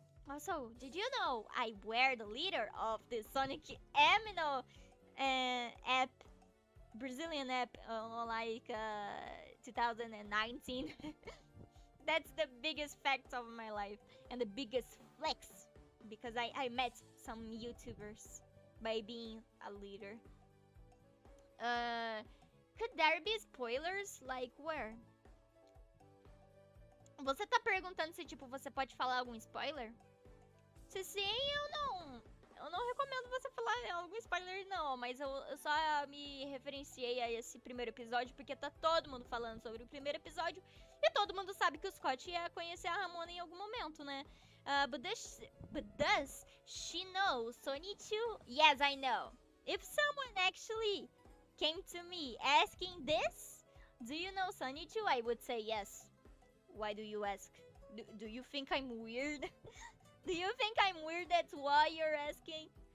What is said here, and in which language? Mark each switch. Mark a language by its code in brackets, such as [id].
[en] Also, did you know I wear the leader of the Sonic Amino app, Brazilian app, like 2019? That's the biggest fact of my life and the biggest flex because I met some YouTubers by being a leader. Uh, could there be spoilers? Like where? [pt] Você tá perguntando se tipo você pode falar algum spoiler? Se sim, eu não recomendo você falar algum spoiler não, mas eu só me referenciei a esse primeiro episódio porque tá todo mundo falando sobre o primeiro episódio e todo mundo sabe que o Scott ia conhecer a Ramona em algum momento, né? [en] But does she know Sonichu? Yes, I know. If someone actually came to me asking this, do you know Sonichu? I would say yes. Why do you ask? Do you think I'm weird? Do you think I'm weird? That's why you're asking?